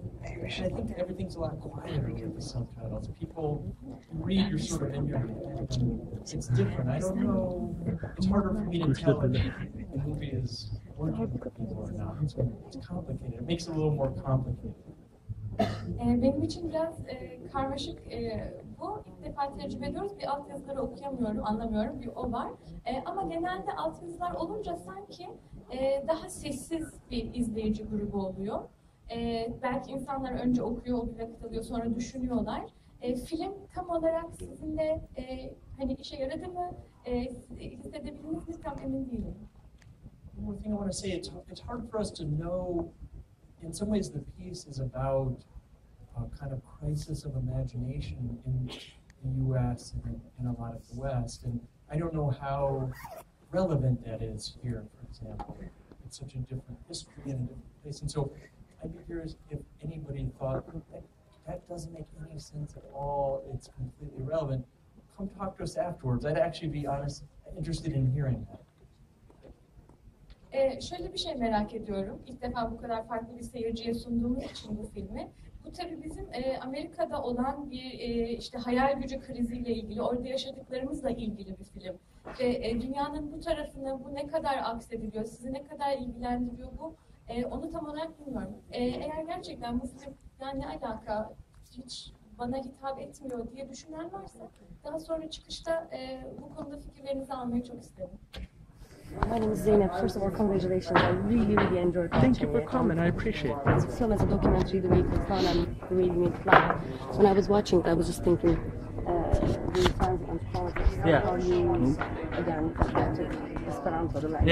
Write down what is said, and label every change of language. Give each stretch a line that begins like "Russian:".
English: I think everything's a lot quieter with the subtitles. People read, you're sort of in your head, and it's different. I don't know. It's harder for me to tell if the movie is working for people or not. It's complicated. It makes it a little more complicated.
Turkish: Benim için biraz karmaşık bu. İlk defa tecrübe ediyoruz. Bir altyazıları okuyamıyorum, anlamıyorum. Bir o var. Ama genelde altyazılar olunca sanki daha sessiz bir izleyici grubu oluyor. Belki insanlar önce okuyor, o bir vakit alıyor, sonra düşünüyorlar. Film tam olarak sizinle hani işe yaradı mı, hissedebildiniz mi tam emin değilim.
English: One more thing I want to say, it's hard for us to know. In some ways, the piece is about a kind of crisis of imagination in the U.S. and a lot of the West, and I don't know how relevant that is here, for example. It's such a different history and a different place, and so I'd be curious if anybody thought that doesn't make any sense at all, it's completely irrelevant. Come talk to us afterwards. I'd actually be interested in hearing that.
Turkish: Şöyle bir şey merak ediyorum. İlk defa bu kadar farklı bir seyirciye sunduğumuz için bu filmi. Bu tabii bizim Amerika'da olan bir işte hayal gücü kriziyle ilgili, orada yaşadıklarımızla ilgili bir film. Ve dünyanın bu tarafına bu ne kadar aksediliyor, sizi ne kadar ilgilendiriyor bu, onu tam olarak bilmiyorum. Eğer gerçekten bu film yani ne alaka, hiç bana hitap etmiyor diye düşünen varsa daha sonra çıkışta bu konuda fikirlerinizi almayı çok isterim.
English: My name is Zeynep. First of all, congratulations. I really enjoyed watching it. Thank you for coming. I appreciate it. It's film as a documentary, the way it was done, and the way it made it live. When I was watching it, I was just thinking, the times and politics. Yeah. How you, again, Esperanto, the language,